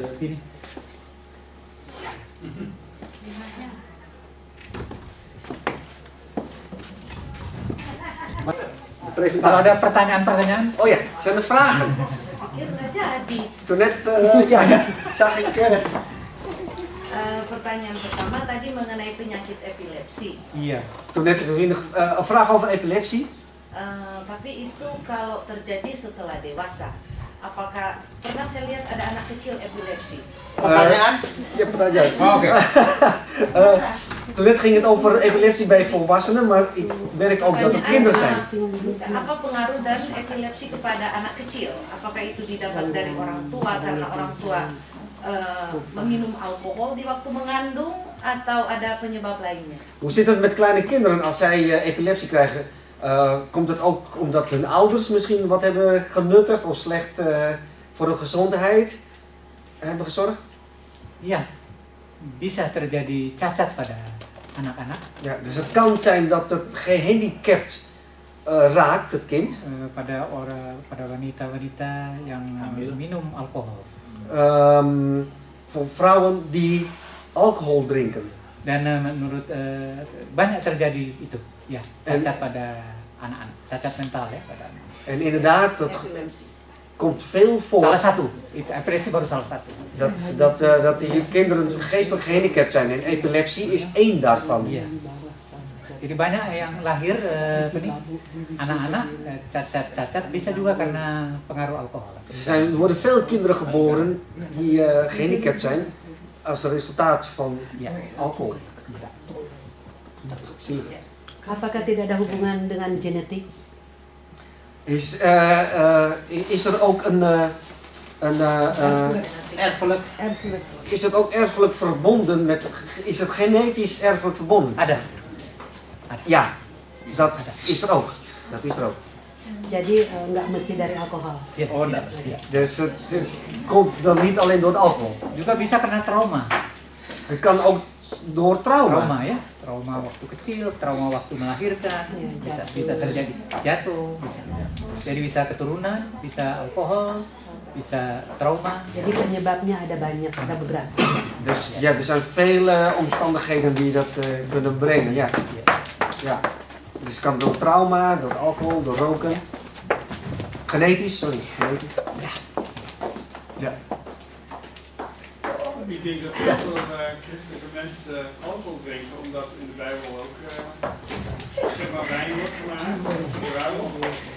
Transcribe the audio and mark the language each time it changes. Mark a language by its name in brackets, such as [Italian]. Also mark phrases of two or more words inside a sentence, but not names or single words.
[Indonesian] Ini. de Kalau presentatie? ada pertanyaan-pertanyaan, [Dutch] Oh ja, zijn er vragen? [Indonesian] Pikir nggak jadi. [Dutch] Toen net, ja, zag ik... [Indonesian] Pertanyaan pertama tadi mengenai penyakit epilepsi. iya. [Dutch] Toen net een vraag over epilepsie. [Indonesian] Tapi itu kalau terjadi setelah dewasa, apakah pernah saya lihat ada anak kecil epilepsi? Pertanyaan? Ja, pertanyaan. Oh, oke. [Dutch] Toen net ging het over epilepsie bij volwassenen, maar ik merk ook dat er kinderen zijn. [Indonesian] Apa pengaruh dan epilepsi kepada anak kecil? Apakah itu didapat dari orang tua karena orang tua meminum alkohol di waktu mengandung atau ada penyebab lainnya? [Dutch] Hoe zit het met kleine kinderen als zij epilepsie krijgen? Komt het ook omdat hun ouders misschien wat hebben genuttigd of slecht voor de gezondheid hebben gezorgd? [Indonesian] Iya. Bisa terjadi cacat pada anak-anak, [Dutch] Ja, dus het kan zijn dat het gehandicapt raakt, het kind. [Indonesian] pada wanita-wanita yang minum alkohol. [Dutch] Voor vrouwen die alcohol drinken. [Indonesian] Dan menurut banyak terjadi itu, ya, cacat pada anak-anak, cacat mental ya pada anak. [Dutch] En inderdaad, dat [Indonesian] Epilepsi. [Dutch] komt veel voor. [Indonesian] Salah satu, itu epilepsi baru salah satu. [Dutch] Dat die kinderen geestelijk gehandicapt zijn en epilepsie is één daarvan. [Indonesian] Iya. Jadi banyak yang lahir anak-anak cacat bisa juga karena pengaruh alkohol. [Dutch] Er worden veel kinderen geboren die gehandicapt zijn als resultaat van [Indonesian] Ya. [Dutch] alcohol. [Indonesian] Apakah tidak ada hubungan dengan genetik? [Dutch] Is er ook Erfelijk. Erfelijk. is het ook erfelijk verbonden met, is het genetisch erfelijk verbonden? [Indonesian] Ada. [Dutch] Ja, dat is er ook. Dat is er ook. [Indonesian] Jadi nggak mesti dari alkohol. Oh, enggak. [Dutch] Dus het komt dan niet alleen door het alcohol. [Indonesian] Juga bisa karena trauma. [Dutch] Het kan ook door trauma. [Indonesian] Trauma ya, trauma waktu kecil, trauma waktu melahirkan, bisa terjadi jatuh, jadi bisa keturunan, bisa alkohol, bisa trauma. Jadi penyebabnya ada banyak, ada beberapa. [Dutch] Dus ja, er zijn vele omstandigheden die dat kunnen brengen. Ja. Ja. Dus het kan door trauma, door alcohol, door roken. Genetisch, sorry. Genetisch. Ja. Ja. Ik denk dat heel veel christelijke mensen alcohol drinken, omdat in de Bijbel ook zeg maar wijn wordt gemaakt, voor bruiloft.